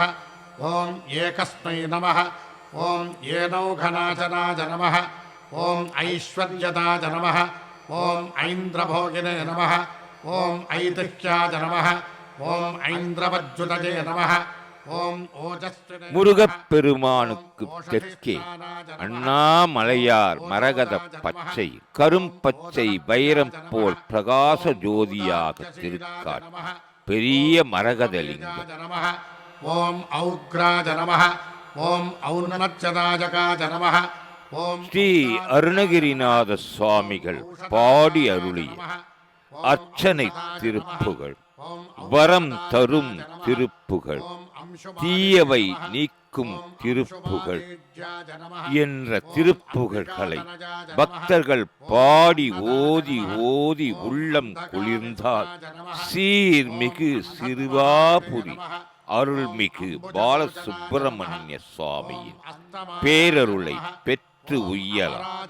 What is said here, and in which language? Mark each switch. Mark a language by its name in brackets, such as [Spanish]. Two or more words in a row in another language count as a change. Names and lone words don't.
[Sanskrit] ॐ एकस्मै नमः। ॐ एनौघनाशनाय नमः. ॐ ऐश्वर्यदाय नमः ॐ ऐन्द्रभोगिने नमः ॐ ऐतिह्याय नमः ॐ ऐन्द्रवज्जुतये नमः ॐ ओजस्विने [Tamil] முருகப்பெருமானுக்கு தெற்கே அண்ணாமலையார் மரகத பச்சை கரும்பச்சை வைரம் போல் பிரகாச ஜோதியாக திருக்காட்சி பெரிய மரகதலிங்கம். [Sanskrit] ॐ औग्राय नमः ॐ औन्नत्यदायकाय नमः ॐ [Tamil] ஸ்ரீ அருணகிரிநாத சுவாமிகள் பாடி அருளிய அர்ச்சனை திருப்புகழ், வரம் தரும் திருப்புகழ், தீயவை நீக்கும் திருப்புகழ் என்ற திருப்புகழ்களை பக்தர்கள் பாடி ஓதி ஓதி உள்ளம் குளிர்ந்தால் சீர்மிகு சிறுவாபுரி அருள்மிகு பாலசுப்பிரமணிய சுவாமியின் பேரருளை பெற்று உய்யலாம்.